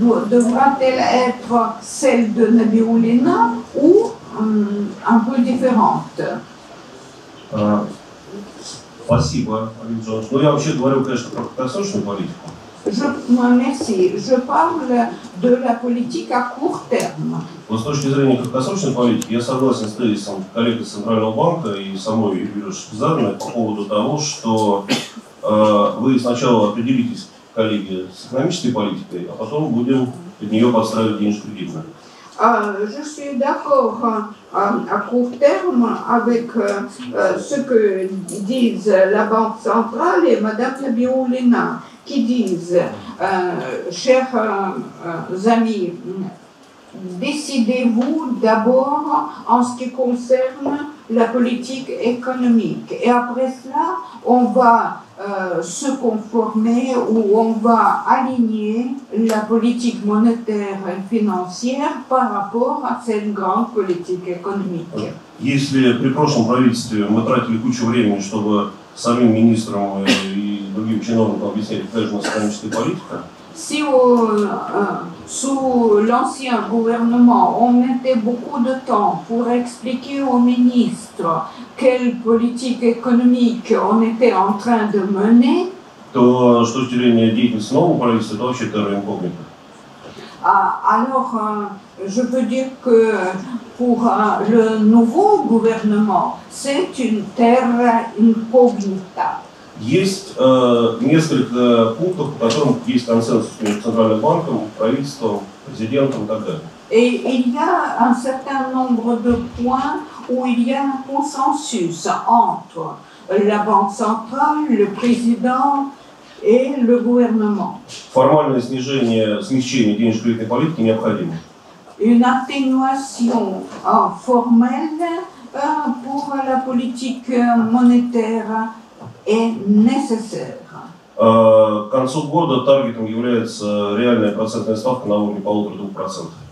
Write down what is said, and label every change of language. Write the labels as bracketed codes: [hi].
[fr] Devra-t-elle être celle de Nabioulina ou un peu différente? [ru] Спасибо, Олег Джонович. Ну, я вообще говорю, конечно, про краткосрочную политику. [fr] Merci. Je parle de la politique à court terme. [ru] Вот с точки зрения краткосрочной политики, я согласен с тезисом коллег из Центрального банка и самой Юлии Шпизарной по поводу того, что вы сначала определитесь, коллеги, с экономической политикой, а потом будем под нее подстраивать денежно-кредитную. [fr] Je suis d'accord à court terme avec ce que disent la Banque centrale et Mme Tabiolina, qui disent, chers amis, décidez-vous d'abord en ce qui concerne la politique économique. Et après cela, on va se conformer ou on va aligner la politique monétaire et financière par rapport à cette grande politique économique. [ru] Если при прошлом правительстве мы тратили кучу времени, чтобы самим министрам и другим чиновникам объяснять, какая же у нас экономическая политика, [fr] Si sous l'ancien gouvernement, on mettait beaucoup de temps pour expliquer aux ministres quelle politique économique on était en train de mener, [ru] то с точки зрения деятельности нового правительства это вообще терра инкогнита. [fr] alors je peux dire que pour le nouveau gouvernement, c'est une terra incognita. [ru] Есть несколько пунктов, по которым есть консенсус между Центральным банком, правительством, президентом и так далее. [fr] Et il y a un certain nombre de points où il y a un consensus entre la Banque centrale, le président et le gouvernement. [ru] Формальное смягчение денежно-кредитной политики необходимо. [fr] Une atténuation formelle pour la politique monétaire est nécessaire. [ru] К концу года таргетом является реальная процентная ставка на уровне 1,5–2%.